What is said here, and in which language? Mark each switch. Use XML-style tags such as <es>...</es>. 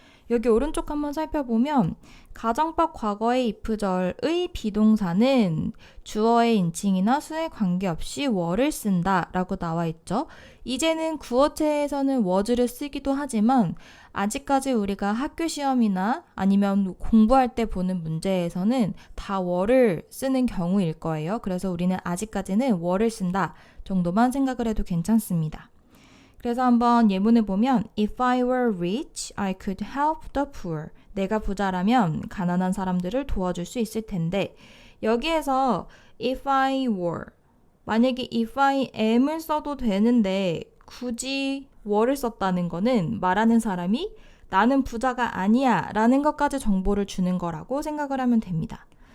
<ko>여기 오른쪽 한번 살펴보면 가정법 과거의 if절의 비동사는 주어의 인칭이나 수에 관계없이 were를 쓴다 라고 나와 있죠. 이제는 구어체에서는 was를 쓰기도 하지만 아직까지 우리가 학교 시험이나 아니면 공부할 때 보는 문제에서는 다 were를 쓰는 경우일 거예요. 그래서 우리는 아직까지는 were를 쓴다 정도만 생각을 해도 괜찮습니다. 그래서 한번 예문을 보면</ko> <en>If I were rich, I could help the poor.</en> <ko>내가 부자라면 가난한 사람들을 도와줄 수 있을 텐데 여기에서</ko> <en>if I were</en> <ko>만약에</ko> <en>if I am</en> <ko>을 써도 되는데 굳이 were를 썼다는 거는 말하는 사람이 나는 부자가 아니야 라는 것까지 정보를 주는 거라고 생각을 하면 됩니다.</ko>